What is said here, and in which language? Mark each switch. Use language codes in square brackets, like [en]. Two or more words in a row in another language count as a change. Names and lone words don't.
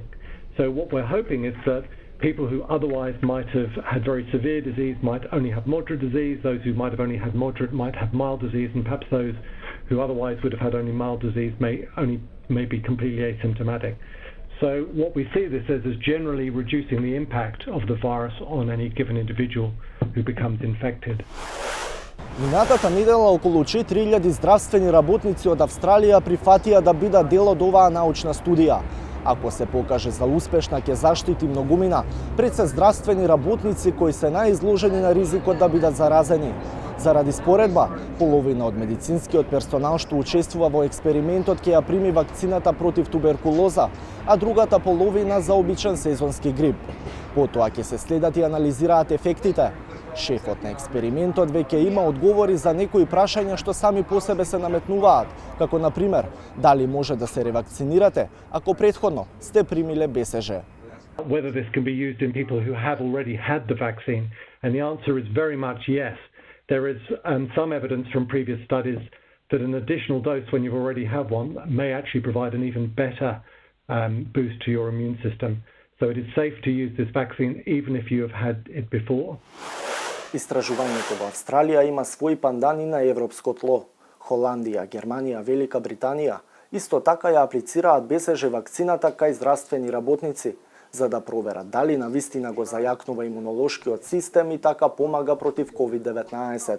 [en] So what we're hoping is that people who otherwise might have had very severe disease might only have moderate disease, those who might have only had moderate might have mild disease, and perhaps those who otherwise would have had only mild disease may be completely asymptomatic. So what we see this as is generally reducing the impact of the virus on any given individual who becomes infected. [mk] Минатата недела околу 4000 здравствени работници од Австралија прифатија да бидат дел од оваа научна студија. Ако се покаже за успешна, ќе заштити многумина пред се здравствени работници кои се најизложени на ризикот да бидат заразени. Заради споредба, половина од медицинскиот персонал што учествува во експериментот ќе ја прими вакцината против туберкулоза, а другата половина за обичен сезонски грип. Потоа ќе се следат и анализираат ефектите. Шефот на експериментот веќе има одговори за некои прашања што сами по себе се наметнуваат, како на пример, дали може да се ревакцинирате ако претходно сте примиле БСЖ. [en] Whether this can be used in people who have already had the vaccine, and the answer is very much yes. There is some evidence from previous studies that an additional dose when you already have one may actually provide an even better boost to your immune system. So it is safe to use this vaccine even if you have had it before. [mk] Истражувањето во Австралија има своји пандани на европско тло. Холандија, Германија, Велика Британија исто така ја аплицираат БСЖ вакцината кај здравствени работници, за да проверат дали навистина го зајакнува имунолошкиот систем и така помага против COVID-19.